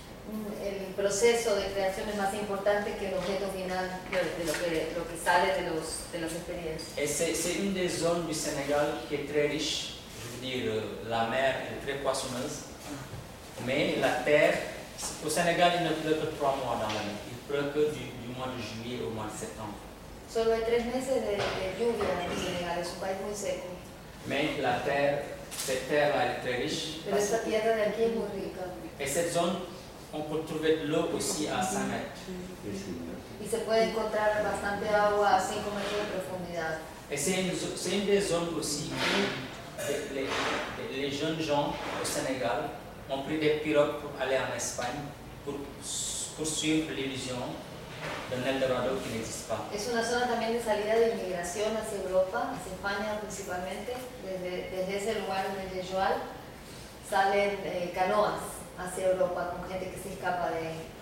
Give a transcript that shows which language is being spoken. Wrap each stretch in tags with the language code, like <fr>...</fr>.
<fr>Le processus de création est plus important que l'objet final, de ce qui sort de l'expérience. Et c'est une des zones du Sénégal qui est très riche. Je veux dire, la mer est très poissonneuse, mais la terre. Au Sénégal, il ne pleut que 3 mois dans l'année. Il pleut que du mois de juillet au mois de septembre.</fr> <es>Solo hay 3 meses de lluvia en el Senegal, es un país muy seco.</es> <fr>Mais la terre, cette terre-là est très riche.</fr> <es>Pero esta tierra de aquí es muy rica.</es> <fr>Et cette zone, on peut trouver de l'eau aussi à 5 mètres.</fr> <es>Y se puede encontrar bastante agua a 5 metros de profundidad.</es> <fr>Et c'est une des zones aussi où les jeunes gens au Sénégal ont pris des pirogues pour aller en Espagne pour poursuivre l'illusion d'un Eldorado qui n'existe pas.</fr> <es>Es una zona también de salida de inmigración hacia Europa, hacia España principalmente. Desde ese lugar de Jejual salen canoas hacia Europa con gente que se escapa de.</es>